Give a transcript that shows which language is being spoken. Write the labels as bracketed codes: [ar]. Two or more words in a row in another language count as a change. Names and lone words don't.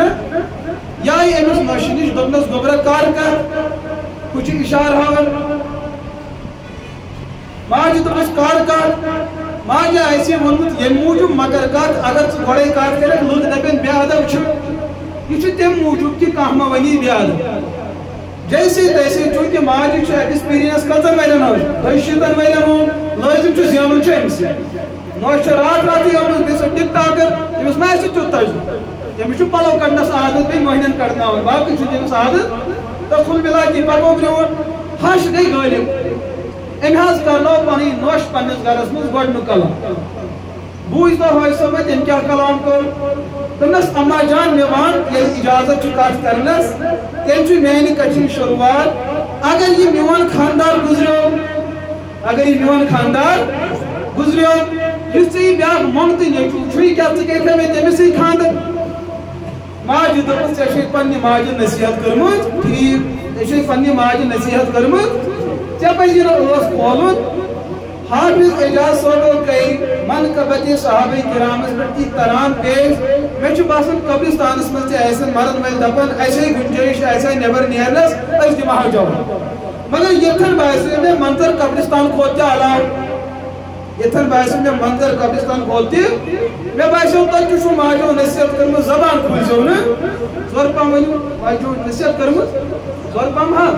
[ks] یہِ آیہِ أمِس نۄشہِ نِش، دوٚپنس گوٚبرا کر ہُہ چھُ اِشارٕ ہاوان، ماجہِ دوٚپُس کر ماجہِ آسہِ ووٚنمُت ییٚمہِ موٗجوٗب مگر کتھ، اگر ژٕ گۄڈے کتھ کرکھ لُکھ دپن بے ادب چھُ، یہِ چھُ تمہِ موٗجوٗب کہِ کانٛہہ ما ونی بے ادب۔ جیسے تیسے چوٗنٛکہِ ماجہِ چھُ ایکسپیرینس کٔژن ؤرین ہٕنٛز، 20 ؤرین ہُنٛد لٲزِم چھُ زینُن چھُ أمِس۔ نۄش چھِ راتھٕے آمٕژ بیٚیہِ ٹِک ٹاکر، أمِس ما آسہِ تیُتھ تجرُبہٕ، تٔمِس چھُ پلو کڑنس عادت، بیٚیہِ مٔہنین کڑناوان، باقٕے چھُ تٔمِس عادت، تہٕ کُل مِلا کے پکو برٛونٛٹھ۔ ہش گٔے غٲلب، أمۍ حظ کرنٲو پنٕنۍ نۄش پننِس گرس منٛز گۄڈنیُک کلام۔ بوٗزۍ تو حٲج صٲبا تٔمۍ کیٛاہ کلام کوٚر، دوٚپنس اما جان مےٚ ون ییٚلہِ اجازت چھُ کتھ کرنس، تیٚلہِ چھُ میانہِ کتھِ ہٕنٛز شروعات اگر یہ میون خاندار گزریو اگر یہ میون خاندار گزریو اس سے بیاکھ مونگتے نیچو چھوئی کیا ژٕ کر میں تمسے خاندر ماجہ دپس ژےٚ پننہِ ماجہِ نصیحت کٔرمٕژ ٹھیٖک ژےٚ پننہِ ماجہِ نصیحت کٔرمٕژ ژےٚ پزی نہٕ ٲس کھولُن حافظ اعجاز صٲبو کٔرۍ منقبت صحابہ کرامس پٮ۪ٹھ تہِ تران پیش مےٚ چھُ باسان قبرستانس منٛز تہِ آسن مرن وٲلۍ دپان اسے گُنجٲیش آسہِ نٮ۪بر نیرنس أسۍ دِمہو جواب مگر یتھن باسیو مےٚ منظر قبرستان کھۄتہٕ تہِ علاوٕ یتھن باسیو مےٚ منظر قبرستان کھۄتہٕ تہِ مےٚ باسیو تۄہہِ تہِ چھُو ماجو نصیحت کٔرمٕژ زبان کھوٗلزیو نہٕ زورٕ پہم ؤنِو ماجو نصیحت کٔرمٕژ زورٕ پہم